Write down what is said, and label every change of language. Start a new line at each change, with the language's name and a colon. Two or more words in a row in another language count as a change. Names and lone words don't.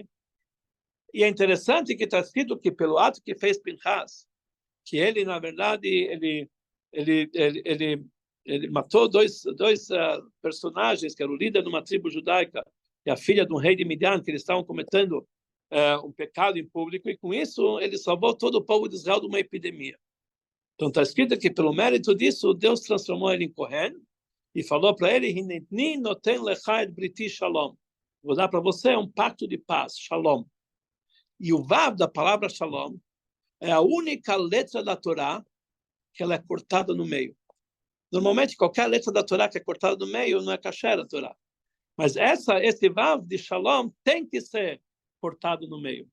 Portuguese: E é interessante que está escrito que pelo ato que fez Pinchas, que ele, na verdade, ele matou dois personagens, que era o líder de uma tribo judaica e a filha de um rei de Midian, que eles estavam cometendo um pecado em público, e com isso ele salvou todo o povo de Israel de uma epidemia. Então está escrito que pelo mérito disso, Deus transformou ele em Kohen e falou para ele,
Hebrew: הנני נתן לך את בריתי שלום.
Portuguese: Vou dar para você um pacto de paz, shalom. E o vav da palavra shalom é a única letra da Torá que ela é cortada no meio. Normalmente, qualquer letra da Torá que é cortada no meio não é kasher a Torá. Mas esse vav de shalom tem que ser cortado no meio.